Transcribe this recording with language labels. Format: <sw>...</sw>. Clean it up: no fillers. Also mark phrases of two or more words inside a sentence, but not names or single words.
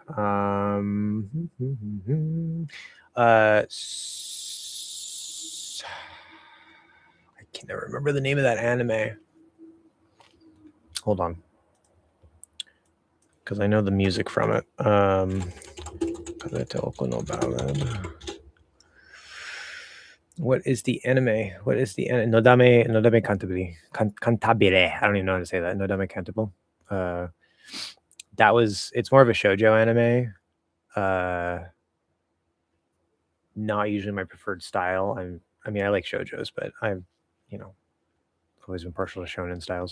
<en>I can never remember the name of that anime. Hold on, because I know the music from it. What is the anime? Nodame Cantabile. Cantabile. I don't even know how to say that. Nodame Cantabile. It's more of a shoujo anime. Not usually my preferred style. I like shoujos, but I've always been partial to shonen styles.</en>